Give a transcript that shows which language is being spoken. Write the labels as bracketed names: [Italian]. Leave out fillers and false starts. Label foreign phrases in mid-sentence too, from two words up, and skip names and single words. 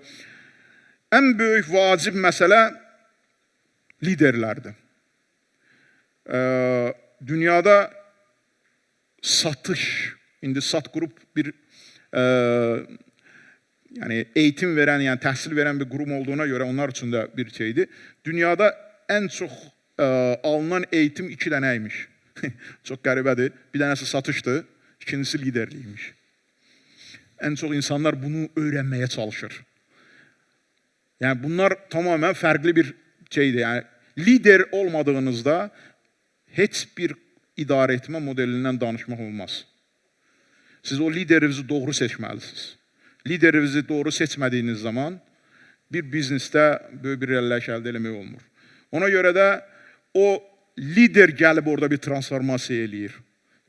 [Azerbaijani] Ən böyük vacib məsələ liderlərdir. Dünyada satış, indi Sat Qrup bir yəni eğitim verən, yəni təhsil verən bir qurum olduğuna görə onlar üçün də bir şeydir. Dünyada ən çox alınan eğitim 2 dənəymiş. Çok qəribədir. Bir dənəsi satışdır, ikincisi liderliymiş. [Turkish] En çok insanlar bunu öğrenmeye çalışır. Yani bunlar tamamen farklı bir şeydir. [Azerbaijani] Yani lider olmadığınızda heç bir idarə etmə modelindən danışmaq olmaz. Siz o liderinizi doğru seçməlisiniz. Liderinizi doğru seçmədiyiniz zaman bir biznesdə böyük bir irəliləyiş əldə eləmək olmur. Ona görə də o lider gəlib orada bir transformasiya eləyir.